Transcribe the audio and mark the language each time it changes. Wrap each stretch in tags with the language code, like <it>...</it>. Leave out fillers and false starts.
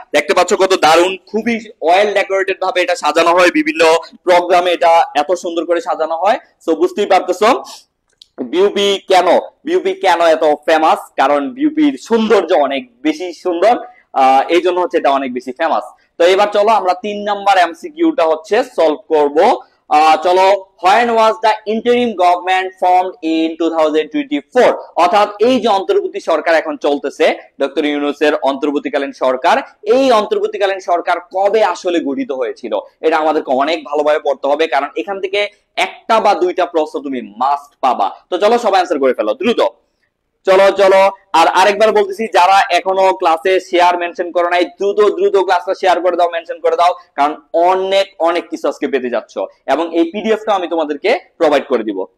<bn>দেখতে পাচ্ছ কত দারুন, খুবই ওয়েল ডেকোরেটেড ভাবে এটা সাজানো হয়, বিভিন্ন প্রোগ্রামে এটা এত সুন্দর করে সাজানো হয়। সো বুঝতেই পারতেছো বিউপি কেন এত ফেমাস, কারণ বিউপির সৌন্দর্য অনেক বেশি সুন্দর, এই জন্য হচ্ছে এটা অনেক বেশি ফেমাস। তো এবার চলো আমরা 3 নাম্বার এমসিকিউটা হচ্ছে সলভ করব।</bn> <en>চলো, when was the interim government formed in 2024?</en> <bn>অর্থাৎ এই যে অন্তর্বর্তী সরকার এখন চলতেছে, ডক্টর ইউনূসের অন্তর্বর্তীকালীন সরকার, এই অন্তর্বর্তীকালীন সরকার কবে আসলে গঠিত হয়েছিল? এটা আমাদেরকে অনেক ভালোভাবে পড়তে হবে, কারণ এখান থেকে একটা বা দুইটা প্রশ্ন তুমি মাস্ট পাবা। তো চলো সবাই অ্যান্সার করে ফেলো দ্রুত। চলো, আর আরেকবার বলতেছি, যারা এখনো ক্লাসে শেয়ার মেনশন করো নাই, দ্রুত ক্লাসটা শেয়ার করে দাও, মেনশন করে দাও, কারণ অনেক কিছু আজকে পেতে যাচ্ছ, এবং এই পিডিএফটা আমি তোমাদেরকে প্রোভাইড করে দিব।</bn>